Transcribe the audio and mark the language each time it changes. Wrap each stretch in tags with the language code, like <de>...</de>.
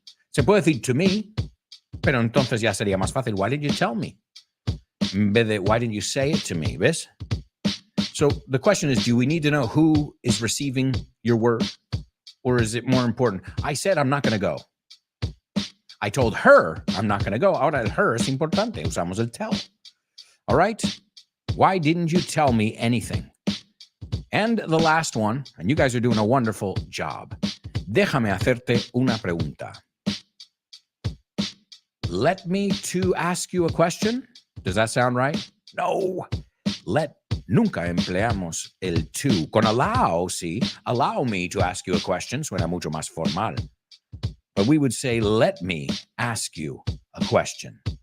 <es>Se puede decir</es> <en>to me,</en> <es>pero entonces ya sería más fácil.</es> <en>Why didn't you tell me?</en> <es>En vez de</es> <en>why didn't you say it to me?</en> <es>¿Ves?</es> <en>So the question is, do we need to know who is receiving your word? Or is it more important? I said I'm not going to go. I told her I'm not going to go.</en> <es>Ahora el her es importante. Usamos el tell.</es> <en>All right? Why didn't you tell me anything? And the last one, and you guys are doing a wonderful job.</en> <es>Déjame hacerte una pregunta.</es> <en>Let me to ask you a question. Does that sound right? No.</en> <es>Nunca empleamos el tú. Con allow, sí.</es> <en>Allow me to ask you a question.</en> <es>Suena mucho más formal.</es> <en>But we would say, let me ask you a question.</en>